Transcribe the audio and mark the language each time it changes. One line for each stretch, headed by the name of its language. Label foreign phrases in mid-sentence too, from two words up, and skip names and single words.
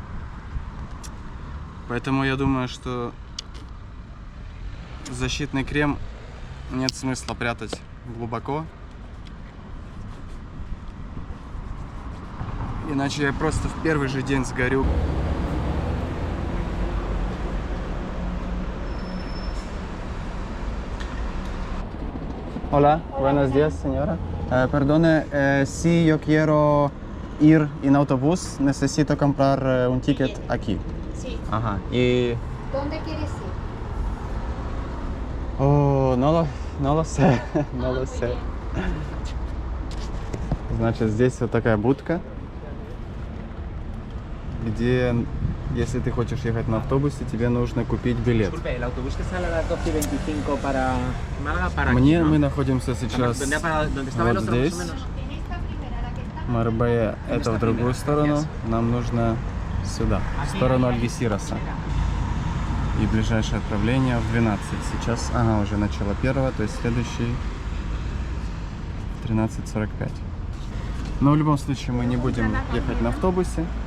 Russian: Поэтому я думаю, что защитный крем нет смысла прятать глубоко. Иначе я просто в первый же день сгорю.
Spanish: Hola, buenos días, señora. Perdone, si yo quiero ir en autobús, necesito comprar un ticket aquí. Sí. Ajá. Y... ¿Dónde quieres ir? Oh, no lo sé, no lo sé.
Russian: Значит, здесь вот такая будка, где, если ты хочешь ехать на автобусе, тебе нужно купить билет.
Spanish: El autobús que sale a las 12:25 para Málaga, para aquí,
Russian: Мне
Spanish: ¿no?
Russian: мы находимся сейчас
Spanish: ¿Dónde estaba el
Russian: вот
Spanish: otro,
Russian: здесь.
Spanish: más o menos? En esta primera, la que está.
Russian: Марбея это в другую сторону. Нам нужно сюда, в сторону Альгесироса. И ближайшее отправление в 12. Сейчас, ага, уже начало первого, то есть следующий 13:45. Но в любом случае мы не будем ехать на автобусе.